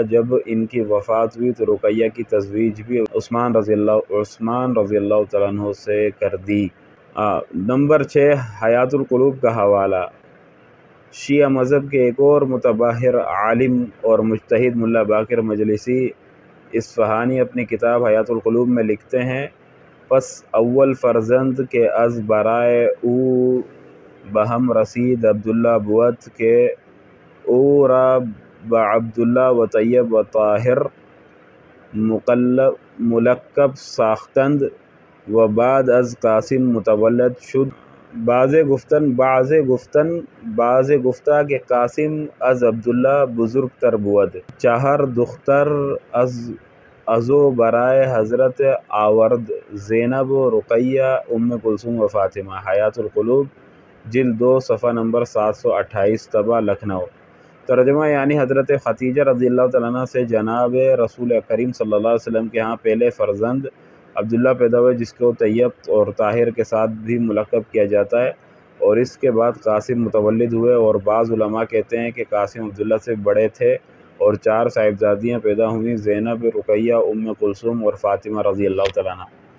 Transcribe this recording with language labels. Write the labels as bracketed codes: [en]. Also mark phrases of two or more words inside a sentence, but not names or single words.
[ur] جب ان کی وفات ہوئی تو رقیہ کی تزویج بھی عثمان [ar] رضی اللہ تعالیٰ عنہ [ur] سے کر دی۔ نمبر 6 حیات القلوب کا حوالہ۔ شیعہ مذہب کے ایک اور متبحر عالم اور مجتہد ملا باقر مجلسی اصفہانی اپنی کتاب حیات القلوب میں لکھتے ہیں، [fa] پس اول فرزند کے از برائے او بہم رسید عبداللہ بود کہ او را بعبداللہ و طیب و طاہر ملقب ساختند و بعد از قاسم متولد شد۔ بعض گفتہ کہ قاسم از عبداللہ بزرگ تر بود۔ 4 دختر ازو برائے حضرت آورد، زینب، رقیہ، ام کلثوم و فاطمہ۔ [ur] حیات القلوب جلد 2 صفحہ نمبر 728، طبعہ لکھنؤ۔ ترجمہ یعنی حضرت ختیجہ رضی اللہ تعالیٰ عنہ سے جناب رسول کریم [ar] صلی اللہ علیہ وسلم [ur] کے ہاں پہلے فرزند عبداللہ پیدا ہوئے، جس کو طیب اور طاہر کے ساتھ بھی ملقب کیا جاتا ہے، اور اس کے بعد قاسم متولد ہوئے، اور بعض علماء کہتے ہیں کہ قاسم عبداللہ سے بڑے تھے، اور 4 صاحبزادیاں پیدا ہوئیں، زینب، رقیہ، ام کلثوم اور فاطمہ [ar] رضی اللہ تعالیٰ عنہ۔